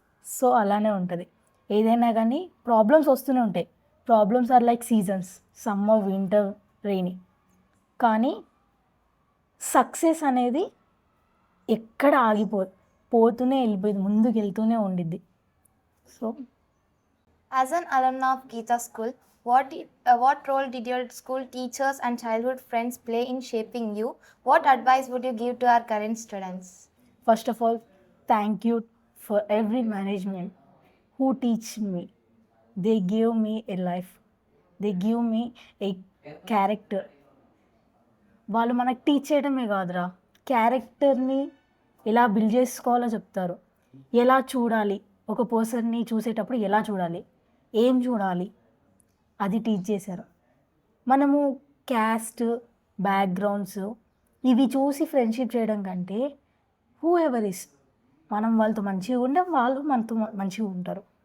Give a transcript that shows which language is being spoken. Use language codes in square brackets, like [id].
[te] So అలానే ఉంటుంది ఏదైనా కానీ, ప్రాబ్లమ్స్ వస్తూనే ఉంటాయి. [en] Problems are like seasons, summer, winter, rainy. [te] కానీ సక్సెస్ అనేది ఎక్కడ పోతూనే వెళ్ళిపోయింది, ముందుకు వెళ్తూనే ఉండిద్ది. So [en] As an alumna of Geeta School, what role did your school teachers and childhood friends play in shaping you? What advice would you give to our current students? First of all, thank you for every management who teach me. They give me a life, they give me a character. [te] వాళ్ళు మనకు teach చేయడమే కాదురా, క్యారెక్టర్ని ఎలా build చేసుకోవాలో చెప్తారు. ఎలా చూడాలి, ఒక పర్సన్ని చూసేటప్పుడు ఎలా చూడాలి, ఏం చూడాలి, అది టీచ్ చేశారు. మనము క్యాస్ట్, బ్యాక్గ్రౌండ్స్ ఇవి చూసి ఫ్రెండ్షిప్ చేయడం కంటే [en] whoever is, [te] మనం వాళ్ళతో మంచిగా ఉంటే వాళ్ళు మనతో మంచిగా ఉంటారు.